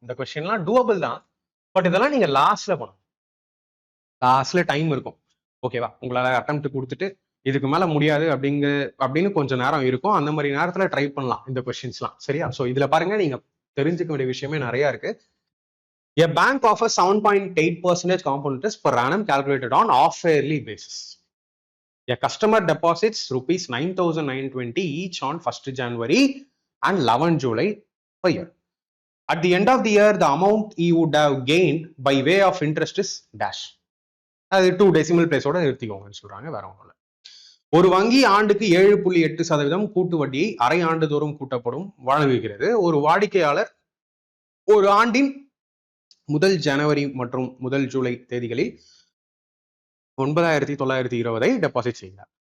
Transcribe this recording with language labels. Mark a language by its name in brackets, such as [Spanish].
[Tamil] இந்த கொஸ்டின் எல்லாம் டூவபிள் தான், பட் இதெல்லாம் நீங்க லாஸ்ட்ல பண்ணணும். லாஸ்ட்ல டைம் இருக்கும், ஓகேவா? உங்களால அட்டெம்ப்ட் கொடுத்துட்டு இதுக்கு மேல முடியாது அப்படின்னு கொஞ்சம் நேரம் இருக்கும். அந்த மாதிரி நேரத்துல ட்ரை பண்ணலாம் இந்த கொஸ்டின்ஸ்லாம், சரியா? ஸோ இதுல பாருங்க, நீங்க தெரிஞ்சுக்க வேண்டிய விஷயமே நிறைய இருக்கு. [English] A bank offers 7.8% compound interest per annum calculated on off-yearly basis. A customer deposits rupees 9,920 each on 1st January and 11 July per year. At the end of the year, the amount he would have gained by way of interest is dash. [Tamil] அது 2 decimal place ஓட நிறுத்திக்கோங்கன்னு சொல்றாங்க, வேற ஒன்றும் இல்லை. ஒரு வங்கி ஆண்டுக்கு 7.8% கூட்டு வட்டியை அரை ஆண்டு தோறும் கூட்டப்படும் வழங்குகிறது. ஒரு வாடிக்கையாளர் ஒரு ஆண்டின் முதல் ஜனவரி மற்றும் முதல் ஜூலை தேதிகளில் 9,920 டெபாசிட் செய்கிறார்.